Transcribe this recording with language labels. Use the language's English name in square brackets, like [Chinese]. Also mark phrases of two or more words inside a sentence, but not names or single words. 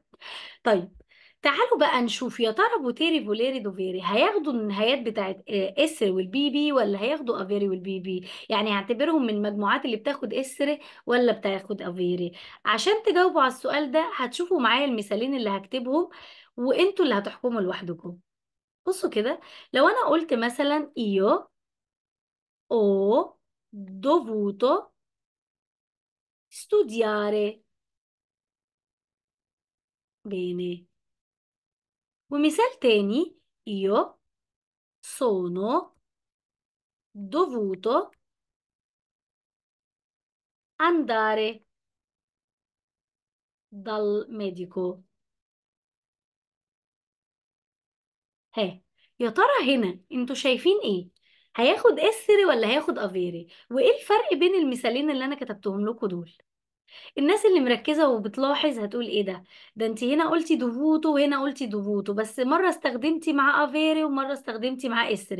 [Arabic] طيب تعالوا بقى نشوف يا ترى [Italian] potere volere dovere [Arabic] هياخدوا النهايات بتاعت اسر والبي بي ولا هياخدوا افيري والبي بي. يعني هعتبرهم من المجموعات اللي بتاخد اسر ولا بتاخد افيري. عشان تجاوبوا على السؤال ده هتشوفوا معايا المثالين اللي هكتبهم وانتوا اللي هتحكموا لوحدكم. بصوا كده، لو انا قلت مثلا [Italian] io ho dovuto studiare. [Arabic] bene. ومثال تاني [Italian] io sono dovuto andare dal medico. [Arabic] ها، يا ترى هنا انتوا شايفين ايه؟ هياخد اسري ولا هياخد افيري؟ وايه الفرق بين المثالين اللي انا كتبتهم لكم دول؟ الناس اللي مركزة وبتلاحظ هتقول ايه ده؟ ده انت هنا قلتي دوفوتو وهنا قلتي دوفوتو، بس مرة استخدمتي مع افيري ومرة استخدمتي مع اسري.